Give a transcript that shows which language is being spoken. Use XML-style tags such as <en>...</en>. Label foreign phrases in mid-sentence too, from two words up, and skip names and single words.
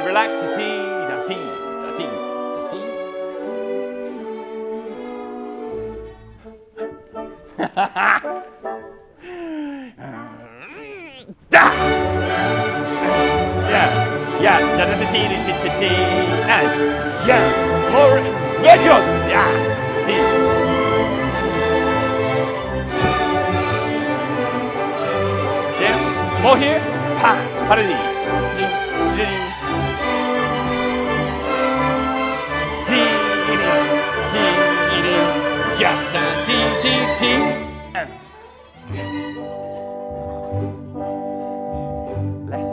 <en>Relax, ta-ti, ta-ti, ta-ti, ta-ti. Yeah, ta-ti, ta-ti, and yeah, more, yes, yeah, more here. Pa, pa-da-dee. Dee, dee-dee. Dee-dee, dee-dee. Yeah, da-dee-dee-dee. Less.</en>